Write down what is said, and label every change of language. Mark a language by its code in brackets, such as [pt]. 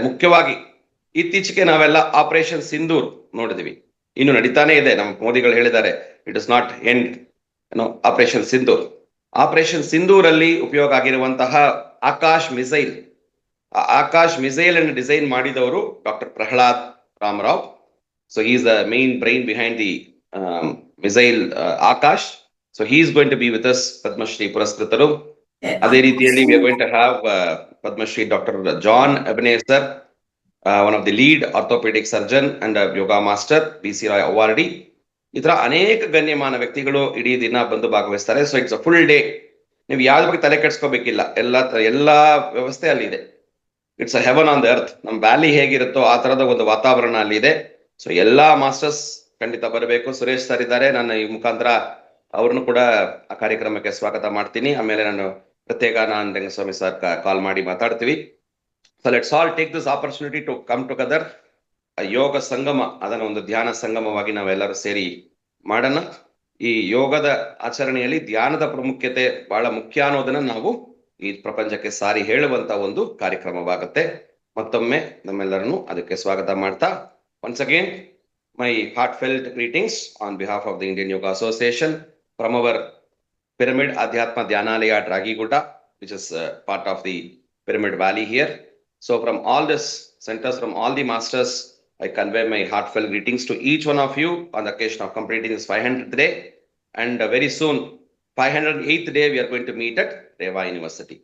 [kn] ಮುಖ್ಯವಾಗಿ ಇತ್ತೀಚೆಗೆ ನಾವೆಲ್ಲ ಆಪರೇಷನ್ ಸಿಂಧೂರ್ ನೋಡಿದ್ವಿ, ಇನ್ನು ನಡೀತಾನೆ ಇದೆ. ನಮ್ಮ ಮೋದಿಗಳು ಹೇಳಿದ್ದಾರೆ, [en] it is not end, [kn] operation Sindoor. Operation ಸಿಂಧೂರಲ್ಲಿ ಉಪಯೋಗ ಆಗಿರುವಂತಹ ಆಕಾಶ್ ಮಿಸೈಲ್, ಆಕಾಶ್ ಮಿಸೈಲ್ ಅನ್ನು ಡಿಸೈನ್ ಮಾಡಿದವರು doctor Pralhad Ramarao. [en] So he is the main brain behind the missile Akash. So he is going to be with us, Padma Shri [kn] ಪುರಸ್ಕೃತರು. ಅದೇ ರೀತಿಯಲ್ಲಿ [en] we are going to have Padma Shri Dr. John Ebenezer, one of the lead orthopedic surgeon and a yoga master, BC Roy awardee. [kn] ಈ ತರ ಅನೇಕ ಗಣ್ಯಮಾನ ವ್ಯಕ್ತಿಗಳು ಇಡೀ ದಿನ ಬಂದು ಭಾಗವಹಿಸ್ತಾರೆ. So [en] It's a full day. [kn] ನೀವು ಯಾವ್ದ್ರ ಬಗ್ಗೆ ತಲೆ ಕೆಡ್ಸ್ಕೋಬೇಕಿಲ್ಲ, ಎಲ್ಲಾ ವ್ಯವಸ್ಥೆ ಅಲ್ಲಿ ಇದೆ. [en] It's a heaven on the earth. [kn] ನಮ್ಮ ವ್ಯಾಲಿ ಹೇಗಿರುತ್ತೋ ಆ ತರದ ಒಂದು ವಾತಾವರಣ ಅಲ್ಲಿ ಇದೆ. ಸೊ ಎಲ್ಲಾ ಮಾಸ್ಟರ್ಸ್ ಖಂಡಿತ ಬರಬೇಕು. ಸುರೇಶ್ ಸರ್ ಇದ್ದಾರೆ, ನಾನು ಈ ಮುಖಾಂತರ ಅವ್ರನ್ನು ಕೂಡ ಆ ಕಾರ್ಯಕ್ರಮಕ್ಕೆ ಸ್ವಾಗತ ಮಾಡ್ತೀನಿ. ಆಮೇಲೆ ನಾನು ಪ್ರತ್ಯೇಕ ರಂಗಸ್ವಾಮಿ ಸರ್ ಕಾಲ್ ಮಾಡಿ ಮಾತಾಡ್ತೀವಿ. [en] So let's all take this opportunity to come together. [kn] ಯೋಗ ಸಂಗಮ, ಅದನ್ನ ಒಂದು ಧ್ಯಾನ ಸಂಗಮವಾಗಿ ನಾವೆಲ್ಲರೂ ಸೇರಿ ಮಾಡೋಣ. ಈ ಯೋಗದ ಆಚರಣೆಯಲ್ಲಿ ಧ್ಯಾನದ ಪ್ರಾಮುಖ್ಯತೆ ಬಹಳ ಮುಖ್ಯ ಅನ್ನೋದನ್ನ ನಾವು ಈ ಪ್ರಪಂಚಕ್ಕೆ ಸಾರಿ ಹೇಳುವಂತ ಒಂದು ಕಾರ್ಯಕ್ರಮವಾಗುತ್ತೆ. ಮತ್ತೊಮ್ಮೆ ನಮ್ಮೆಲ್ಲರನ್ನು ಅದಕ್ಕೆ ಸ್ವಾಗತ ಮಾಡ್ತಾ, [en] once again my heartfelt greetings on behalf of the Indian Yoga Association from our Pyramid Adhyatma Dhyanalaya Dragiguda, which is part of the Pyramid Valley here. So from all this centers, from all the masters, I convey my heartfelt greetings to each one of you on the occasion of completing this 500th day, and very soon 508th day we are going to meet at Reva University.